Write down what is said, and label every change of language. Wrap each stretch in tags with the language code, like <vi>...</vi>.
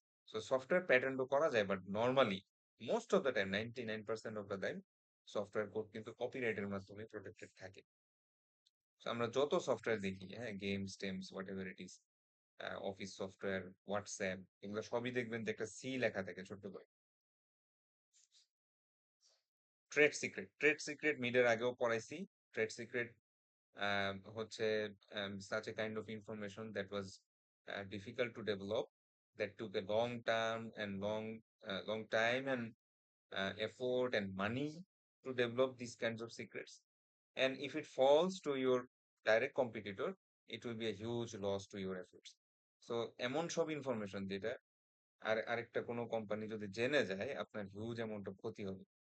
<bn>So software প্যাটেন্টও করা যায়, but</bn> <en>normally most of the time</en> <bn>99% of the time software code কিন্তু কপিরাইটের মাধ্যমে প্রোটেক্টেড থাকে। So আমরা যত সফটওয়্যার দেখি, হ্যাঁ, games Thames what ever it is, office software, WhatsApp, এগুলো সবই দেখবেন যে একটা সি লেখা থাকে ছোট্ট করে, ট্রেড সিক্রেট মিডের আগেও পড়াইছি।</bn> <en>Trade secret হচ্ছে such a kind of information that was difficult to develop, that took a long time and long time and effort and money to develop these kinds of secrets. And if it falls to your direct competitor, it will be a huge loss to your efforts.</en> <bn>So এমন সব information যেটা আরেকটা কোনো company যদি জেনে যায় আপনার huge amount of ক্ষতি হবে।</bn>